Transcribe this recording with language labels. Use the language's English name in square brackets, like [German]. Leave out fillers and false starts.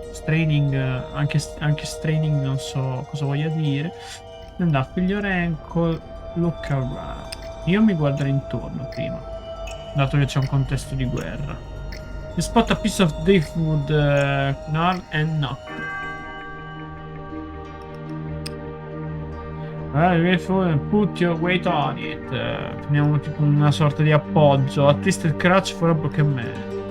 [Italian] Straining, anche straining non so cosa voglia dire. [English] And up your ankle, look around. [Italian] Io mi guarderò intorno prima, dato che c'è un contesto di guerra. [English] You spot a piece of driftwood, gnarled and knocked. Put your weight on it. [Italian] Prendiamo tipo una sorta di appoggio. [English] A twisted crutch for a broken man.